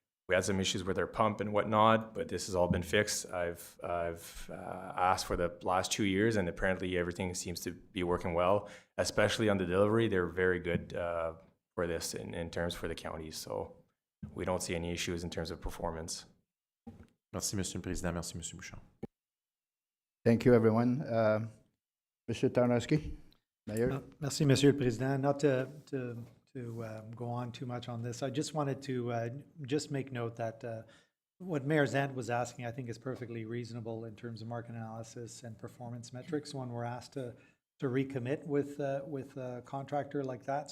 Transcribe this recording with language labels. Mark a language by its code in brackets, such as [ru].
[en] We had some issues with our pump and whatnot, but this has all been fixed. I've asked for the last 2 years, and apparently everything seems to be working well, especially on the delivery. They're very good for this in terms for the counties, so we don't see any issues in terms of performance. [fr] Merci, Monsieur le Président. Merci, Monsieur Bouchard. [en] Thank you, everyone. Mr. Tarnowski. Mayor? [fr] Merci, Monsieur le Président. [en] Not to go on too much on this, I just wanted to just make note that what Mayor Zant was asking, I think is perfectly reasonable in terms of market analysis and performance metrics when we're asked to recommit with a contractor like that.